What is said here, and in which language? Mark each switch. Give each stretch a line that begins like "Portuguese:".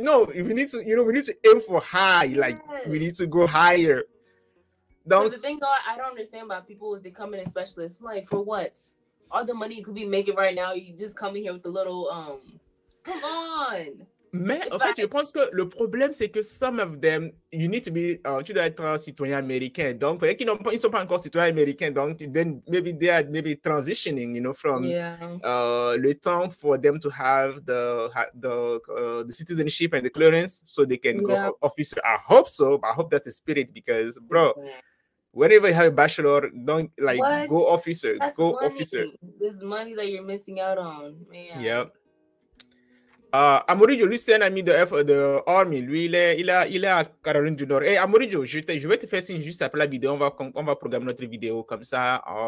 English: No, we need to aim for high. Like, we need to go higher. Because the thing I don't understand about people is they come in as specialists. Like, for what? All the money you could be making right now, you just come in here with the little, come on.
French: Mais en fait, je pense que le problème, c'est que
English: some of them, you need to be,
French: tu dois être citoyen américain. Donc, ils ne sont pas encore citoyens américains.
English: Donc, then maybe they are transitioning, from le temps for them to have the citizenship and the clearance so they can go officer. I hope so. I hope that's the spirit because, bro, whenever you have a bachelor, don't go officer. That's go money. Officer. There's money that you're missing out on, man. Yeah.
French: Amorijo, lui, c'est un ami de Army. Lui, il est à Caroline du Nord. Et Amorijo, je vais te faire signe juste après la vidéo. On va programmer notre vidéo comme ça.